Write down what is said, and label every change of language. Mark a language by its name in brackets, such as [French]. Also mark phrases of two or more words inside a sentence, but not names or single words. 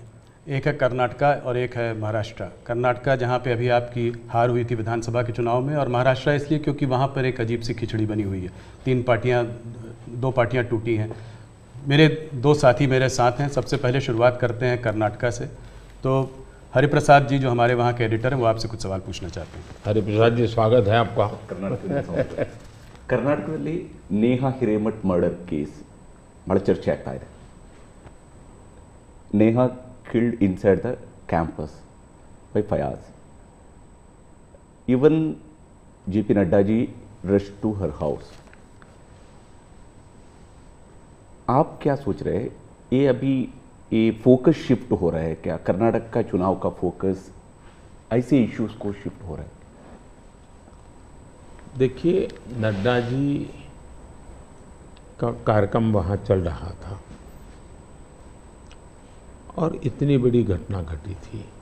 [Hindi] एक है कर्नाटका और एक है महाराष्ट्र। कर्नाटका जहां पे अभी आपकी हार हुई थी विधानसभा के चुनाव में, और महाराष्ट्र इसलिए क्योंकि वहां पर एक अजीब सी खिचड़ी बनी हुई है। दो पार्टियां टूटी हैं। मेरे दो साथी मेरे साथ हैं। सबसे पहले शुरुआत करते हैं कर्नाटका से। तो हरिप्रसाद जी जो हमारे वहाँ के एडिटर हैं वो आपसे कुछ सवाल पूछना चाहते हैं। हरिप्रसाद जी, स्वागत है आपका। [Kannada] ಕರ್ನಾಟಕದಲ್ಲಿ ನೇಹಾ ಹಿರೇಮಠ್ [English] murder case [Kannada] ಭಾಳ ಚರ್ಚೆ ಆಗ್ತಾ ಇದೆ. [English] ನೇಹಾ killed inside the campus by Fayaz. Even JP Nadda ji rushed to her house. [Hindi] आप क्या सोच रहे हैं, ये अभी ये [English] focus shift [Hindi] हो रहा है क्या? कर्नाटक का चुनाव का फोकस ऐसे इश्यूज को शिफ्ट हो रहा है? देखिए, नड्डा जी का कार्यक्रम वहाँ चल रहा था और इतनी बड़ी घटना घटी थी,